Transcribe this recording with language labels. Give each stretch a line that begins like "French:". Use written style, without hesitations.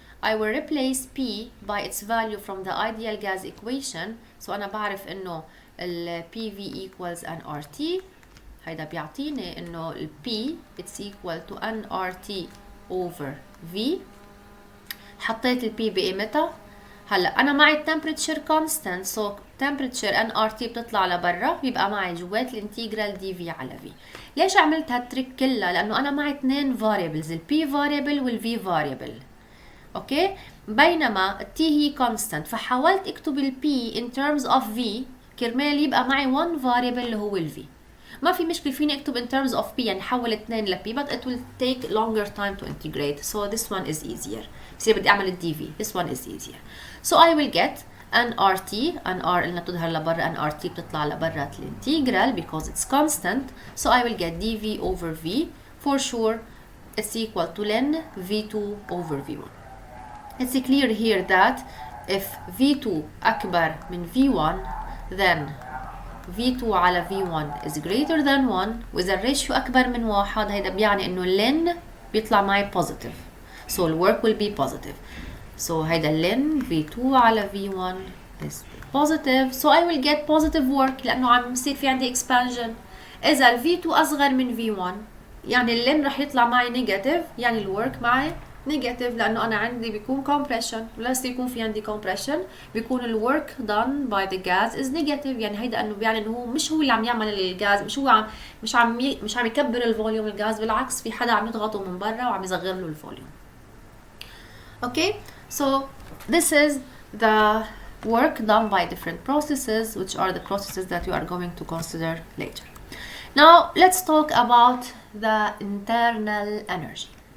English: I will replace P by its value from the ideal gas equation.
Arabic: So أنا بعرف إنه ال PV equals nRT. هيدا بيعطيني إنه ال P
English: it's equal to nRT over V.
Arabic: حطيت ال P بقيمتها. هلا انا معي temperature constant, so temperature nRT بتطلع لبرا، بيبقى معي جوات الانتجرال dV على V. ليش عملت هالتريك كلها؟ لانه انا معي اثنين variables، ال P variable وال V variable. اوكي، بينما ال T هي constant، فحاولت اكتب ال P in terms of V كرمال يبقى معي one variable اللي هو ال V. ما في مشكله فيني اكتب in terms of P، يعني حول اثنين ل P،
English: but it will take longer time to integrate, so this one is easier.
Arabic: بصير بدي اعمل ال dV.
English: This one is easier. So I will get nRT, nR
Arabic: اللي بتظهر لبرا،
English: nRT بتطلع لبرا الانتجرال because it's constant. So I will get dV over V. For sure it's equal to ln V2 over V1. It's clear here that if V2
Arabic: أكبر من
English: V1 then V2 على V1 is greater than 1.
Arabic: وإذا الريشيو أكبر من 1 هيدا بيعني إنه ln بيطلع معي positive.
English: So the work will be positive.
Arabic: So هيدا ln V2 على V1
English: is positive, so I will get positive work
Arabic: لأنه عم يصير في عندي
English: expansion.
Arabic: إذا ال V2 أصغر من V1 يعني اللين رح يطلع معي نيجاتيف، يعني الورك معي نيجاتيف لأنه أنا عندي بيكون compression، ولست يكون في عندي compression بيكون الورك done by the gas is negative. يعني هيدا إنه بيعني إنه مش هو اللي عم يعمل الغاز، مش عم يكبر الفوليوم الغاز، بالعكس في حدا عم يضغطه من برا وعم يصغر له الفوليوم.
English: Okay, so this is the work done by different processes, which are the processes that we are going to consider later. Now let's talk about the internal energy.